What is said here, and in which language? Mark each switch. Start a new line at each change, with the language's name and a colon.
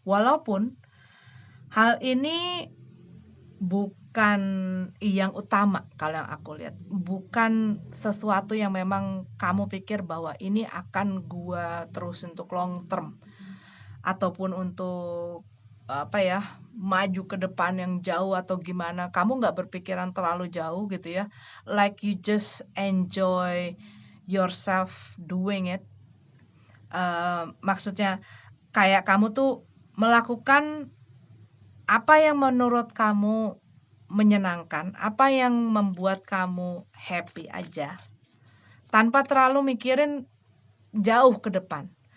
Indonesian: Walaupun hal ini bukan yang utama kalau yang aku lihat. Bukan sesuatu yang memang kamu pikir bahwa ini akan gua terus untuk long term. Ataupun untuk maju ke depan yang jauh atau gimana. Kamu nggak berpikiran terlalu jauh gitu ya.
English: Like you just enjoy yourself doing it.
Indonesian: Maksudnya kayak kamu tuh melakukan apa yang menurut kamu menyenangkan, apa yang membuat kamu happy aja, tanpa terlalu mikirin jauh ke depan.